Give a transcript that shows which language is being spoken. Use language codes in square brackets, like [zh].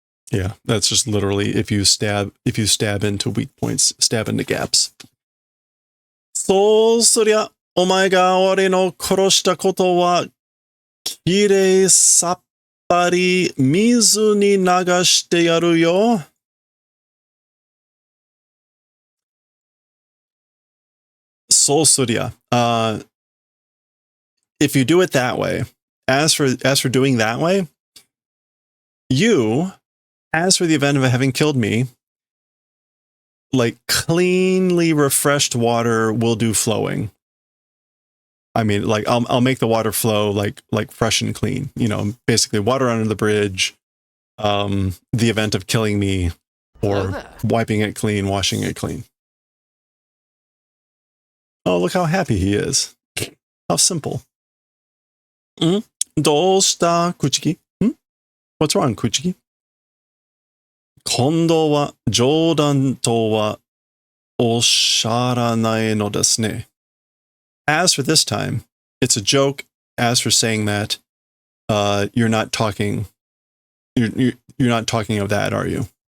[en] Yeah, that's just literally if you stab into weak points, stab into gaps. [ja] そうすりゃ、お前が俺の殺したことは、きれいさっぱり水に流してやるよ。そうすりゃ, [en] if you do it that way, as for doing that way, you, as for the event of having killed me, like cleanly refreshed water will do flowing. I mean, like I'll make the water flow like fresh and clean. You know, basically water under the bridge. The event of killing me, or wiping it clean, washing it clean. Oh, look how happy he is! How simple. [ja] どうしたKuchiki? [en] What's wrong, Kuchiki? [ja] 今度は冗談とはおっしゃらないのですね. [en] As for this time, it's a joke. As for saying that, you're not talking. You're not talking of that, are you?